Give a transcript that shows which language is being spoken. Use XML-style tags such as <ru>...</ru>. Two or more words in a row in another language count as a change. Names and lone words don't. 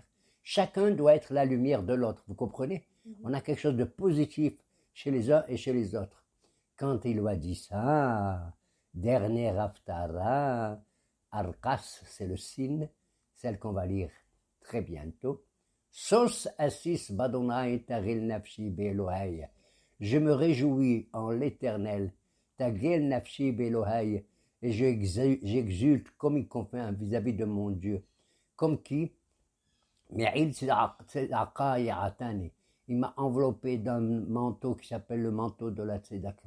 <fr>Chacun doit être la lumière de l'autre, vous comprenez? On a quelque chose de positif chez les uns et chez les autres. Quand il lui a dit ça, dernier Haftara, Arkas, c'est le signe, celle qu'on va lire très bientôt.</fr> <he>שוש אשיש בה' תגל נפשי באלהי.</he> <fr>Je me réjouis en l'Éternel,</fr> <he>תגל נפשי באלהי,</he> <fr>et j'exulte comme il convient vis-à-vis de mon Dieu. Comme qui? Il m'a enveloppé d'un manteau qui s'appelle le manteau de la tzedaka.</fr>